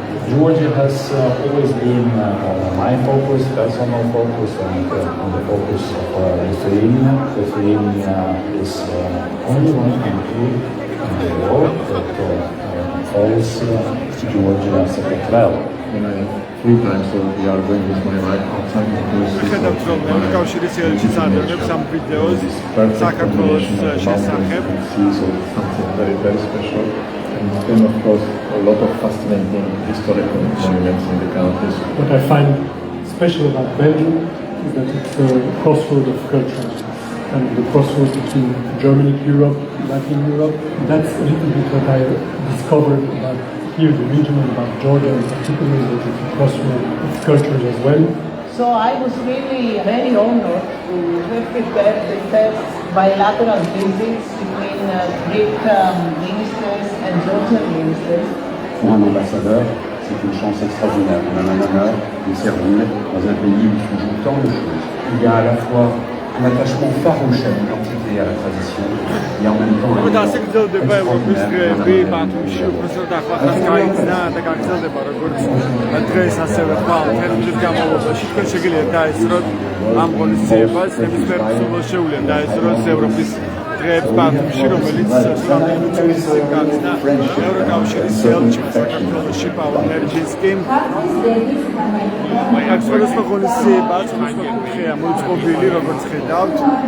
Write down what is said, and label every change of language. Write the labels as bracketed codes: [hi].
[en] Georgia has always been my focus, personal focus, and on the focus of Lithuania. Lithuania is only one country in the world that calls Georgia separate well. Three times, so we are going with my wife outside of the [ka] მიხედავთ რომ ევროკავშირის ელჩის ადრებს ამ ვიდეოს საქართველოს შესახებ [en] so something very, very special. And then, of course, a lot of fascinating historical monuments in the countries. What I find special about Belgium is that it's a crossroad of cultures, and the crossroad between Germany, Europe, Latin Europe. That's a little bit what I discovered about here, the region, and about Georgia in particular, that it's a crossroad of cultures as well. So I was really very honored to have prepared the first bilateral visits between Greek ministers and Georgian ministers. [fr] Pour un ambassadeur, c'est une chance extraordinaire. On a un honneur de servir dans un pays où se jouent tant de choses. Il y a à la fois un attachement farouche à l'identité et à la tradition, et en même temps un [ka] და ასე გრძელდება ევროპის დღეები ბათუმში უბრალოდ ახლახანს გაიძნა და გაგრძელდება როგორც დღეს ასევე ხვალ თერმის განმავლობაში თქვენ შეგიძლიათ დაესწროთ ამ ღონისძიებას ნებისმიერ მსურველს შეუძლია დაესწროს ევროპის დღეებს ბათუმში რომელიც რამდენიმე წლის წინ გაიძნა ევროკავშირის ელჩმა საქართველოში პავლო ჰერჩისკიმ აქ სხვადასხვა ღონისძიება სხვადასხვა კუთხეა მოწყობილი როგორც ხედავთ